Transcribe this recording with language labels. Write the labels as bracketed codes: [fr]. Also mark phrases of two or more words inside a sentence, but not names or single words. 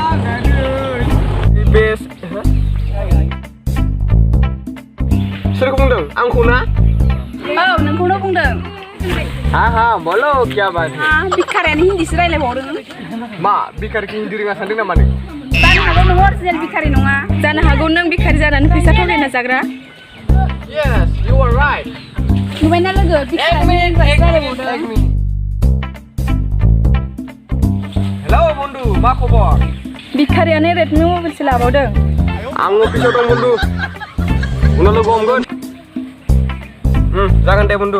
[brx] बेस सोरखौ बुंदों आंखौ ना औ नोंखौनो बुंदों [hi] हाँ बोलो क्या बात है [brx] भिखारियानो हिन्दीसो रायलायबावदों मा भिखारिखौ हिन्दी रोङा सानदों नामा नों जानो हागौ नों अरिजिनेल भिखारि नङा जानो हागौ नों भिखारि जानानै फैसा थगायना जाग्रा [en] Yes you are right [brx] नुबायना लोगो भिखारि हेलौ बन्धु मा खबर भिखारियानो रेडमि मबाइलसो लाबावदों आं अफिसाव दं बन्धु उनाव लोगो हमगोन जागोन दे बन्धु